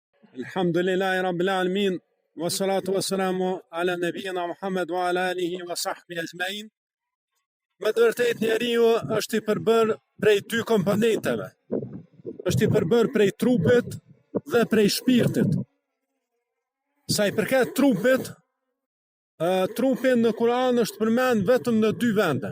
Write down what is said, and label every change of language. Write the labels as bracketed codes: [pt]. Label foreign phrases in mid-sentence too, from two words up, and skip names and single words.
[ar] الحمد لله رب العالمين والصلاة والسلام على نبينا محمد وعلى آله وصحبه أجمعين. [sq] Me të vërtet njeriu është i përbër prej dy komponenteve. Është i përbër prej trupit dhe prej shpirtit. Sa i përket trupit, trupin në Kur'an është përmend vetëm në dy vende.